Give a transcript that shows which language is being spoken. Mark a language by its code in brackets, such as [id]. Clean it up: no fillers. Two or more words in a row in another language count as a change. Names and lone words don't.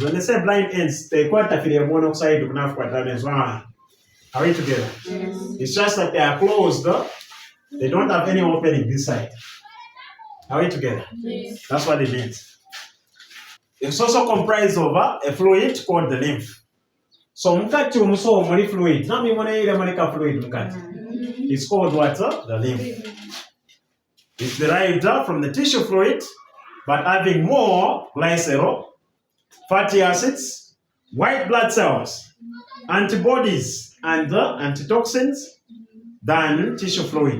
[en] When they say blind ends, they quite affiliate monoxide to have quite damage. Are we together? Yes. It's just that they are closed. They don't have any opening this side. Are we together? Yes. That's what it means. It's also comprised of a fluid called the lymph. [bem] So mukati umuso muli fluid. Nami mwana ile malika fluid mukati. [en] It's called what? The lymph. It's derived from the tissue fluid, but having more glycerol, fatty acids, white blood cells, antibodies, and antitoxins than tissue fluid.